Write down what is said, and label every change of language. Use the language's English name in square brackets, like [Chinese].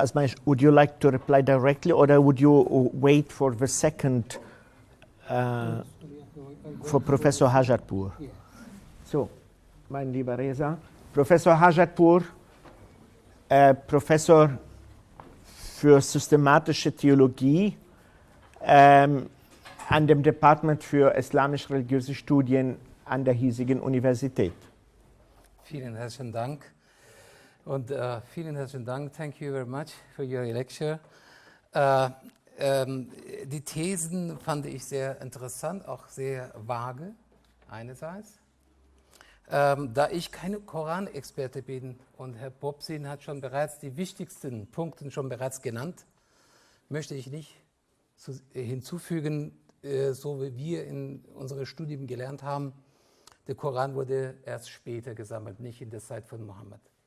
[English] Azmayesh, would you like to reply directly, or would you wait for the second, for Professor Hajatpour? [German] So, mein lieber Reza, Professor Hajatpour, Professor für systematische Theologie an dem Department für islamisch-religiöse Studien an der hiesigen Universität. Vielen herzlichen Dank. Und vielen herzlichen Dank. [English] Thank you very much for your lecture. [German] Die Thesen fand ich sehr interessant, auch sehr vage, einerseits. Da ich keine Koranexperte bin und Herr Bobzin hat schon bereits die wichtigsten Punkte schon bereits genannt, möchte ich nicht hinzufügen, so wie wir in unserem Studium gelernt haben, der Koran wurde erst später gesammelt, nicht in der Zeit von Mohammed.